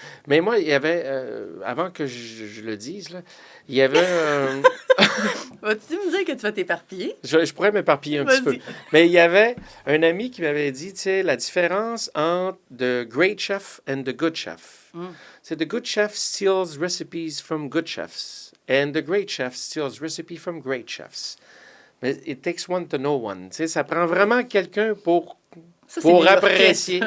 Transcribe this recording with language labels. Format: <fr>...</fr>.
<fr>Mais moi, il y avait, avant que je le dise, là, il y avait un... Vas-tu me dire que tu vas t'éparpiller? Je pourrais m'éparpiller un petit peu. Mais il y avait un ami qui m'avait dit, tu sais, la différence entre</fr> <en>the great chef and the good chef.</en> <fr>C'est</fr> <en>the good chef steals recipes from good chefs. And the great chef steals recipes from great chefs.</en> <fr>Mais</fr> <en>it takes one to know one.</en> <fr>Tu sais, ça prend vraiment quelqu'un pour apprécier.</fr>